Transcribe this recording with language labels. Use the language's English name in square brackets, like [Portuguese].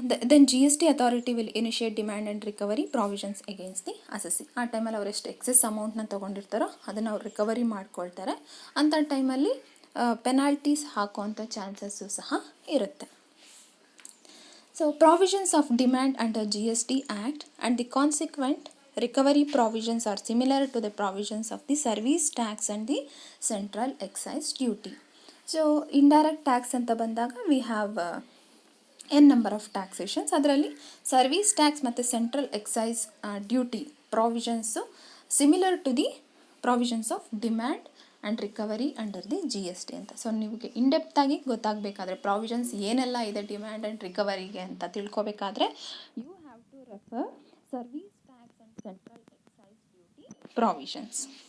[English] Then GST authority will initiate demand and recovery provisions against the assessee. [Kannada] ಆ ಟೈಮಲ್ಲಿ ಅವ್ರು ಎಷ್ಟು ಎಕ್ಸೆಸ್ ಅಮೌಂಟ್ನ ತೊಗೊಂಡಿರ್ತಾರೋ ಅದನ್ನು ಅವ್ರು ರಿಕವರಿ ಮಾಡ್ಕೊಳ್ತಾರೆ. ಅಂಥ ಟೈಮಲ್ಲಿ ಪೆನಾಲ್ಟೀಸ್ ಹಾಕೋವಂಥ ಚಾನ್ಸಸ್ಸು ಸಹ ಇರುತ್ತೆ. [English] So provisions of demand under GST Act and the consequent recovery provisions are similar to the provisions of the service tax and the central excise duty. So indirect tax [Kannada] anta bandaga [English] we have n number of taxations. [Kannada] ಅದರಲ್ಲಿ service tax ಮತ್ತು central excise duty provisions [English] similar to the provisions of demand and recovery under the GST [Kannada] ಅಂತ. So ನಿಮಗೆ ಇನ್ಡೆಪ್ತಾಗಿ ಗೊತ್ತಾಗಬೇಕಾದ್ರೆ provisions ಏನೆಲ್ಲ ಇದೆ demand and ರಿಕವರಿಗೆ ಅಂತ ತಿಳ್ಕೊಬೇಕಾದ್ರೆ [English] You have to refer service tax and central excise duty provisions.